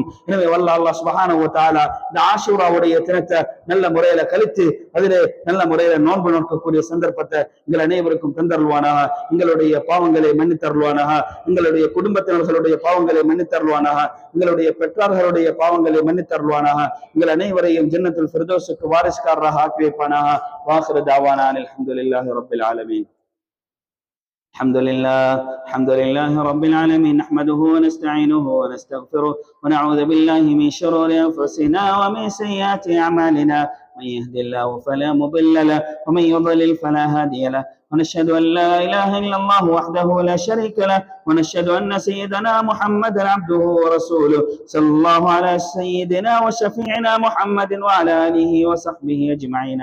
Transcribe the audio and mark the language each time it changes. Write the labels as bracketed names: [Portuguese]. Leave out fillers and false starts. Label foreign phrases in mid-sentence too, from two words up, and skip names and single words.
[Tamil] எனவே வல்ல அல்லாஹ் [Arabic] سبحانه وتعالى [Tamil] இந்த ஆஷூராவுடைய தினத்தை நல்ல முறையில கழித்து அதிலே நல்ல முறையில நோன்பு நோக்கக்கூடிய சந்தர்ப்பத்தை எங்கள் அனைவருக்கும் தந்தருள்வானாக, எங்களுடைய பாவங்களை மன்னித்தருள்வானாக, எங்களுடைய குடும்பத்தினர்களுடைய பாவங்களை மன்னித்தருள்வானாக, எங்களுடைய பெற்றார்களுடைய பாவங்களை மன்னித்தருள்வானாக, எங்கள் அனைவரையும் ஜன்னத்துல் ஃபிர்தௌஸுக்கு வாரிசுக்காரராக ஆக்கி வைப்பானாக. [Arabic] وآخر دعوانا الحمد لله رب العالمين. الحمد لله رب العالمين، نحمده ونستعينه ونستغفره ونعوذ بالله من شرور أنفسنا ومن سيئات أعمالنا، من يهد الله فلا مضل له ومن يضلل فلا هادي له، ونشهد أن لا إله إلا الله وحده لا شريك له، ونشهد أن سيدنا محمدا عبده ورسوله، صلى الله على سيدنا وشفيعنا محمد وعلى آله وصحبه أجمعين.